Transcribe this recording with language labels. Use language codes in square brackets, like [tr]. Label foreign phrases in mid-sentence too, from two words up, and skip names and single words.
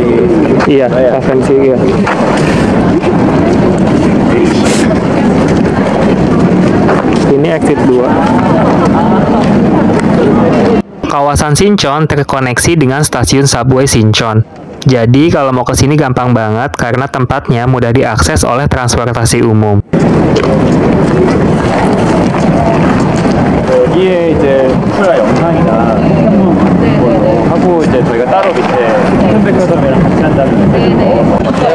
[id] Iya, FNC ya. Ini exit 2. Kawasan Sinchon terkoneksi dengan stasiun subway Sinchon. Jadi kalau mau ke sini gampang banget karena tempatnya mudah diakses oleh transportasi umum. [ko] 여기에 이제 쿠라 영상이나 하고 이제 저희가 따로 밑에 백화점이랑 같이 한다는 거 어때요?